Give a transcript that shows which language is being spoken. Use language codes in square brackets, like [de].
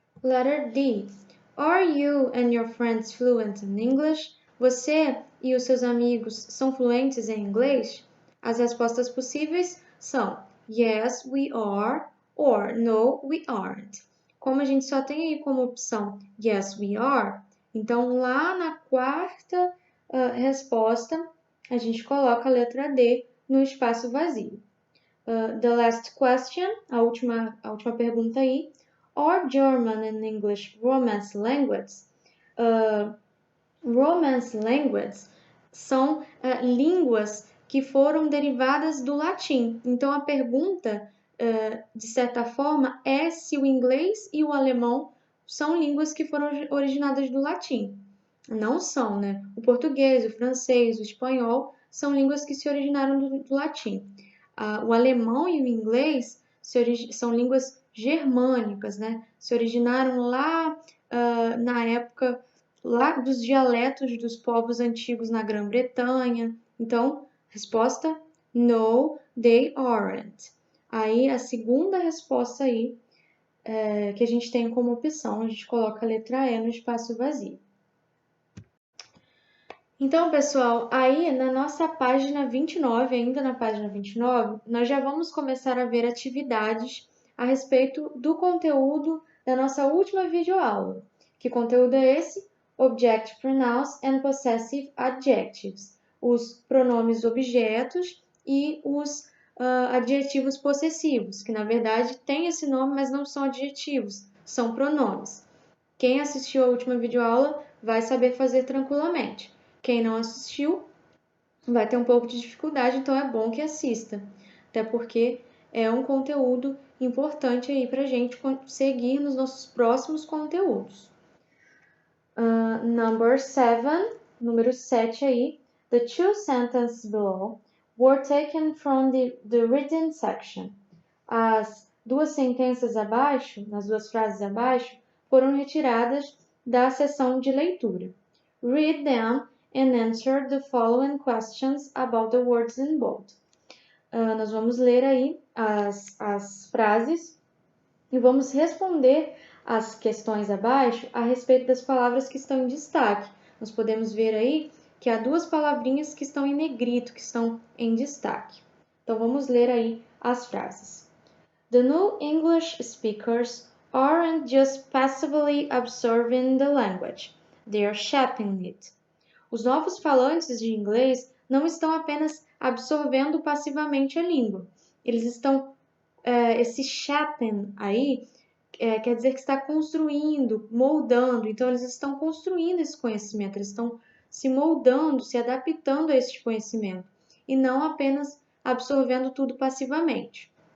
[en] Letter D. Are you and your friends fluent in English? [pt] Você e os seus amigos são fluentes em inglês? As respostas possíveis são [en] yes, we are, or no, we aren't. [pt] Como a gente só tem aí como opção [en] yes, we are, [pt] então lá na quarta resposta, a gente coloca a letra D no espaço vazio. [en] The last question, [pt] a última pergunta aí. [en] Are German and English Romance languages? [pt] Romance languages são línguas que foram derivadas do latim. Então, a pergunta, de certa forma, é se o inglês e o alemão são línguas que foram originadas do latim. Não são, né? O português, o francês, o espanhol são línguas que se originaram do latim. O alemão e o inglês são línguas germânicas, né? Se originaram lá na época lá dos dialetos dos povos antigos na Grã-Bretanha. Então, resposta [en] No, they aren't. [pt] Aí, a segunda resposta aí, que a gente tem como opção, a gente coloca a letra E no espaço vazio. Então, pessoal, aí na nossa página 29, ainda na página 29, nós já vamos começar a ver atividades a respeito do conteúdo da nossa última videoaula. Que conteúdo é esse? [en] Objective Pronouns and Possessive Adjectives. [pt] Os pronomes objetos e os adjetivos possessivos, que na verdade tem esse nome, mas não são adjetivos, são pronomes. Quem assistiu a última videoaula vai saber fazer tranquilamente. Quem não assistiu vai ter um pouco de dificuldade, então é bom que assista, até porque é um conteúdo importante aí para a gente seguir nos nossos próximos conteúdos. [en] Number 7, [pt] número 7 aí, [en] the two sentences below were taken from the reading section. [pt] As duas sentenças abaixo, nas duas frases abaixo, foram retiradas da seção de leitura. [en] Read them and answer the following questions about the words in bold. [pt] Nós vamos ler aí as frases e vamos responder as questões abaixo a respeito das palavras que estão em destaque. Nós podemos ver aí que há duas palavrinhas que estão em negrito, que estão em destaque. Então vamos ler aí as frases. [en] The new English speakers aren't just passively absorbing the language, they are shaping it. [pt] Os novos falantes de inglês não estão apenas absorvendo passivamente a língua, eles estão, esse shaping aí, quer dizer que está construindo, moldando, então eles estão construindo esse conhecimento, eles estão se moldando, se adaptando a este conhecimento, e não apenas absorvendo tudo passivamente.